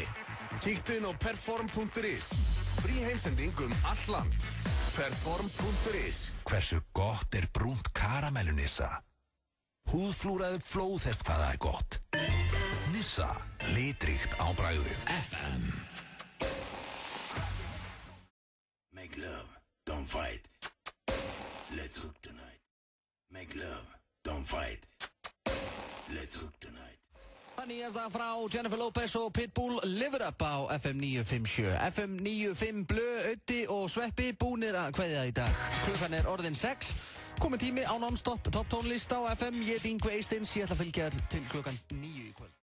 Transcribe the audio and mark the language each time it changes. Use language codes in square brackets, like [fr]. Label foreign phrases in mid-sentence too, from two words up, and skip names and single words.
[is] Kíktu inn á perform.is. Frí heimsending allt land. Perform.is. Hversu gott er brúnt karamellu Nissa? Húðflúraði flóðhest hvað það er gott. Nissa, litríkt á bragðið. FM. [en] Make love, don't fight. Let's hook tonight. Make love, don't fight. Let's hook tonight. [is] Það nýjasta frá Jennifer Lopez og Pitbull, Live It Up á FM 957. FM 95 Blö, Öddi og Sveppi búnir að kveðja í dag. Klukkan er orðin 6. Komið tími á non-stop topp tónlist á FM. Ég er Yngvi Eysteins, ég ætla að fylgja þér til klukkan 9 í kvöld.